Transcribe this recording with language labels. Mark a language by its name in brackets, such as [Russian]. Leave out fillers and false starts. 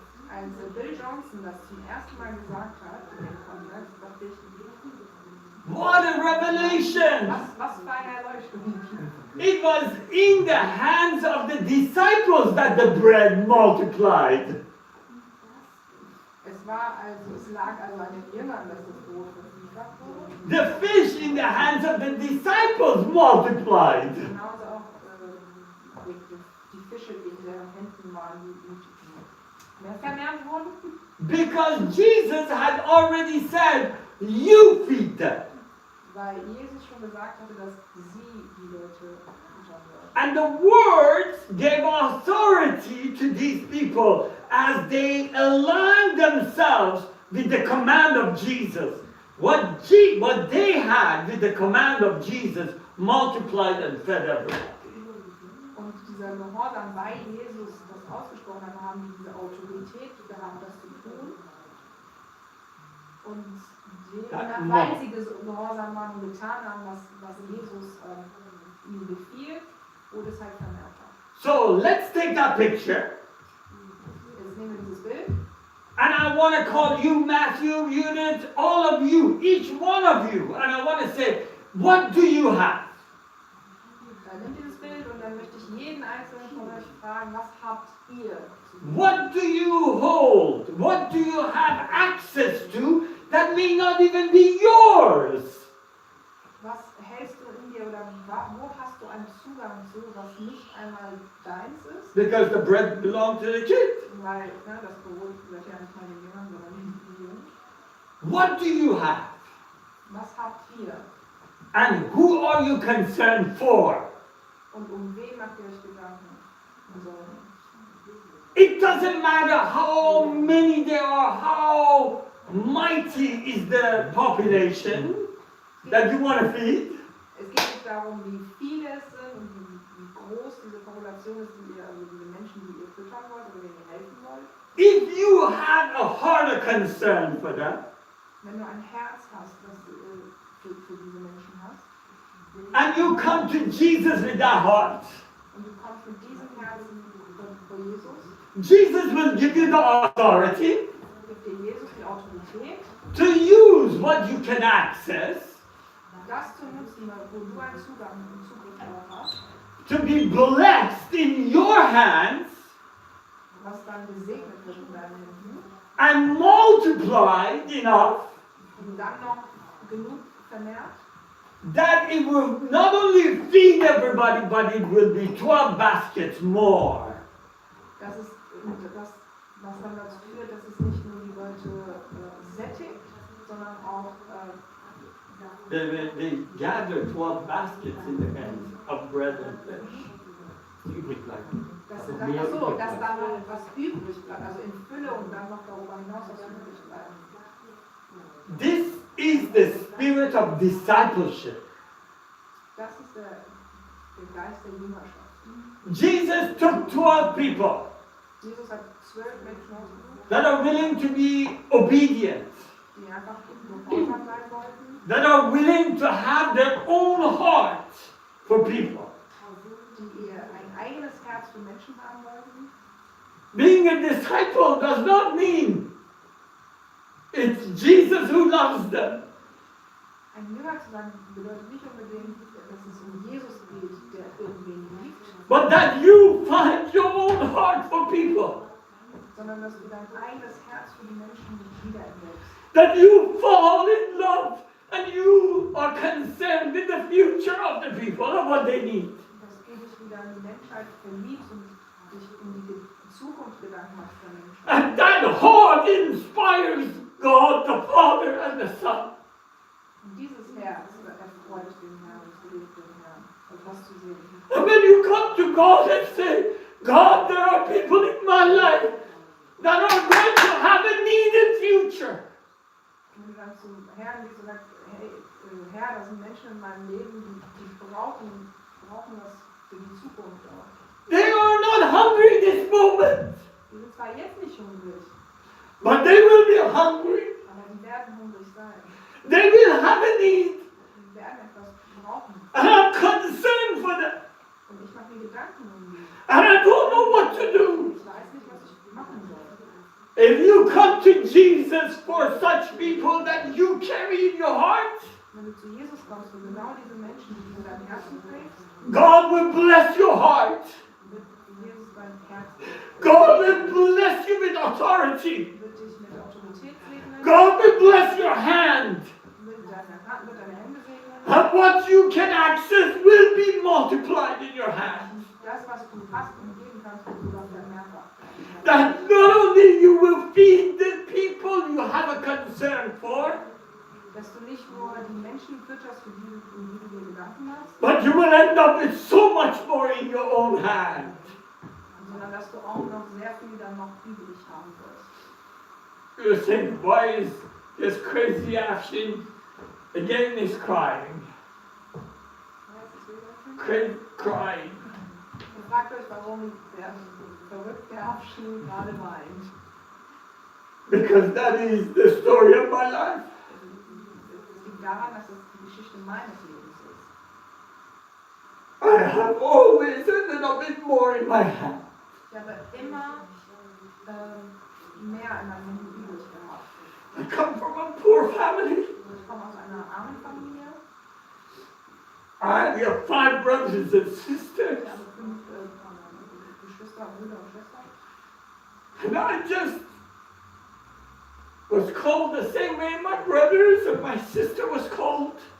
[German] Als Bill Johnson das zum ersten Mal gesagt hat, in dem Kontext, dachte ich, [English] What a revelation! [German] was für eine Erleuchtung. [English] It was in the hands of the disciples that the bread multiplied. [German] Es lag also an den Jüngern, dass das Brot vervielfacht wurde. [English] The fish in the hands of the disciples multiplied. [German] Genauso auch die Fische, die in deren Händen waren, die vermehrt wurden. [English] Because Jesus had already said, you feed them. [German] Weil Jesus schon gesagt hatte, dass sie die Leute füttern würden. [English] And the words gave authority to these people as they aligned themselves with the command of Jesus. What they had with the command of Jesus multiplied and fed everybody. [German] Und dieser Gehorsam, weil Jesus das ausgesprochen hat, haben die diese Autorität gehabt, das zu tun. Und weil sie gehorsam waren und getan haben, was Jesus ihnen befiehlt, wurde es halt vermehrt. [English] So let's take that picture. [German] Jetzt nehmen wir dieses Bild. [English] And I want to call you, Matthew, Eunice, all of you, each one of you. And I want to say, what do you have? [German] Nimm dieses Bild und dann möchte ich jeden einzelnen von euch fragen, was habt ihr? [English] What do you hold? What do you have access to that may not even be yours? [German] Was hältst du in dir oder wo hast du einen Zugang zu, was nicht einmal deins ist? [English] Because the bread belonged to the kids. [German] Weil das Brot gehört ja nicht mal den Jüngern, sondern den Jungen. [English] What do you have? [German] Was habt ihr? [English] And who are you concerned for? [German] Und wen macht ihr euch Gedanken? Also, [English] It doesn't matter how many there are, how mighty is the population that you want to feed. [German] es geht nicht darum, wie viele es sind und wie groß diese Population ist, also diese Menschen, die ihr füttern wollt oder denen ihr helfen wollt. [English] If you have a heart of concern for them, [German] Wenn du ein Herz hast, das für diese Menschen hast, [English] and you come to Jesus with that heart, [German] und du kommst mit diesem Herzen vor Jesus, [English] Jesus will give you the authority [German] gibt dir Jesus die Autorität, [English] to use what you can access, [German] das zu nutzen, wo du einen Zugriff darauf hast, [English] to be blessed in your hands [German] was dann gesegnet wird in deinen Händen, [English] and multiplied enough [German] und dann noch genug vermehrt, [English] that it will not only feed everybody, but it will be 12 baskets more. [German] das ist das, was dann dazu führt, dass es nicht nur die Leute sättigt, sondern auch [English] They gather 12 baskets in the hands of bread and fish. [German] Übrig bleiben. dass Also dann, mehr achso, übrig dass bleibt. da noch was übrig bleibt, also in Fülle und dann noch darüber hinaus was übrig bleibt. [English] This is the spirit of discipleship. [German] Das ist der Geist der Jüngerschaft. [English] Jesus took 12 people [German] Jesus hat 12 Menschen ausgesucht, [English] that are willing to be obedient, [German] die einfach gehorsam sein wollten, [English] that are willing to have their own heart for people. [German] die ein eigenes Herz für Menschen haben wollten. [English] Being a disciple does not mean it's Jesus who loves them. [German] Ein Jünger zu sein bedeutet nicht unbedingt, dass es um Jesus geht, der irgendwen liebt, [English] But that you find your own heart for people. [German] sondern dass du dein eigenes Herz für die Menschen wiederentdeckst. [English] That you fall in love and you are concerned with the future of the people and what they need. [German] Dass du dich wieder an die Menschheit verliebst und dich um die Zukunft Gedanken machst der Menschheit. [English] And that heart inspires God, the Father, and the Son. [German] Und dieses Herz erfreut den Herrn und belebt den Herrn, etwas zu sehen. [English] And when you come to God and say, God, there are people in my life that are going to have a needed future. [German] Und wenn du dann zum Herrn gehst und sagst, hey, Herr, da sind Menschen in meinem Leben, die brauchen das für die Zukunft auch. [English] They are not hungry this moment, [German] Die sind zwar jetzt nicht hungrig, [English] but they will be hungry. [German] aber die werden hungrig sein. [English] They will have a need. [German] Die werden etwas brauchen. [English] And I'm concerned for them. [German] Und ich mache mir Gedanken um die. [English] And I don't know what to do. [German] Ich weiß nicht, was ich machen soll. [English] If you come to Jesus for such people that you carry in your heart, [German] Wenn du zu Jesus kommst und genau diese Menschen, die du in deinem Herzen trägst, [English] God will bless your heart. [German] wird Jesus dein Herz segnen. [English] God will bless you with authority. [German] Wird dich mit Autorität segnen, [English] God will bless your hand. [German] mit deiner Hände segnen. [English] And what you can access will be multiplied in your hand. [German] Das, was du hast und geben kannst, wird sogar vermehrfach. [English] That not only you will feed the people you have a concern for, [German] Dass du nicht nur die Menschen fütterst, um die du dir Gedanken machst, [English] but you will end up with so much more in your own hand. [German] sondern dass du auch noch sehr viel dann noch übrig haben wirst. [English] You think, why is this crazy Afshin again is crying? Crying. [German] Und fragt euch, warum der verrückte Afshin gerade weint. [English] Because that is the story of my life. [German] Es liegt daran, dass es die Geschichte meines Lebens ist. [English] I have always ended up with more in my hand. [German] Ich habe immer mehr in meinem Leben übrig gehabt. [English] I come from a poor family. [German] Ich komme aus einer armen Familie. [English] I have 5 brothers and sisters. [German] Ich habe 5 Geschwister, Brüder und Schwestern. [English] And I just was called the same way my brothers and my sister was called.